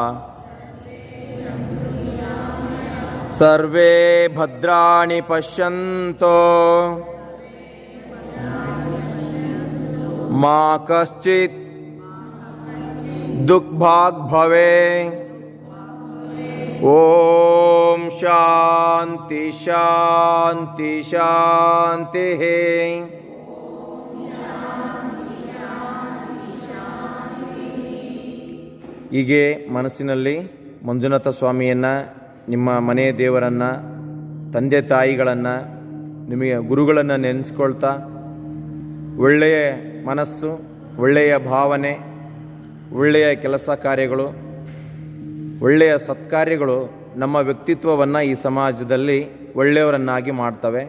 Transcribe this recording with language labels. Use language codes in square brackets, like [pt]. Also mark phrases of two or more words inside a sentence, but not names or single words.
[sa] ಸರ್ವೇ ಭದ್ರಾಣಿ ಪಶ್ಯಂತು ಮಾ ಕಶ್ಚಿತ್ ದುಃಖಭಾಗ್ ಭವೇತ್. ಓಂ ಶಾಂತಿ ಶಾಂತಿ ಶಾಂತಿ. [kn] ಹೀಗೆ ಮನಸ್ಸಿನಲ್ಲಿ ಮಂಜುನಾಥ ಸ್ವಾಮಿಯನ್ನು, ನಿಮ್ಮ ಮನೆಯ ದೇವರನ್ನು, ತಂದೆ ತಾಯಿಗಳನ್ನು, ನಿಮಗೆ ಗುರುಗಳನ್ನು ನೆನೆಸ್ಕೊಳ್ತಾ ಒಳ್ಳೆಯ ಮನಸ್ಸು, ಒಳ್ಳೆಯ ಭಾವನೆ, ಒಳ್ಳೆಯ ಕೆಲಸ ಕಾರ್ಯಗಳು, ಒಳ್ಳೆಯ ಸತ್ಕಾರ್ಯಗಳು ನಮ್ಮ ವ್ಯಕ್ತಿತ್ವವನ್ನು ಈ ಸಮಾಜದಲ್ಲಿ ಒಳ್ಳೆಯವರನ್ನಾಗಿ ಮಾಡ್ತವೆ.